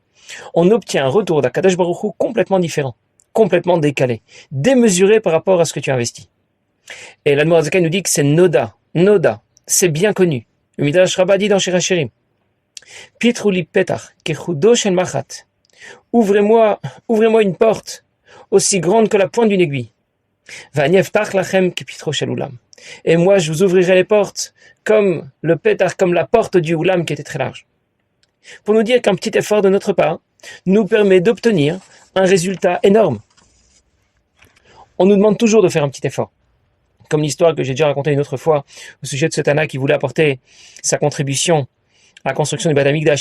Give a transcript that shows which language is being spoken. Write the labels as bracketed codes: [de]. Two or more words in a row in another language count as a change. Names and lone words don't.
[fr] On obtient un retour d' [he] הקדוש ברוך הוא [fr] complètement différent, complètement décalé, démesuré par rapport à ce que tu investis. Et l'Admor HaZaken nous dit que c'est Noda, c'est bien connu. Le Midrash Rabbah dit dans Shir HaShirim, [he] פתחו לי פתח כחודו של מחט, [fr] ouvrez-moi une porte aussi grande que la pointe d'une aiguille. [he] ואני אפתח לכם כפתחו של אולם. [fr] Et moi, je vous ouvrirai les portes comme le pétard, comme la porte du Oulam qui était très large. Pour nous dire qu'un petit effort de notre part nous permet d'obtenir un résultat énorme. On nous demande toujours de faire un petit effort. Comme l'histoire que j'ai déjà racontée une autre fois au sujet de ce Tana qui voulait apporter sa contribution à la construction du Beth Amikdash.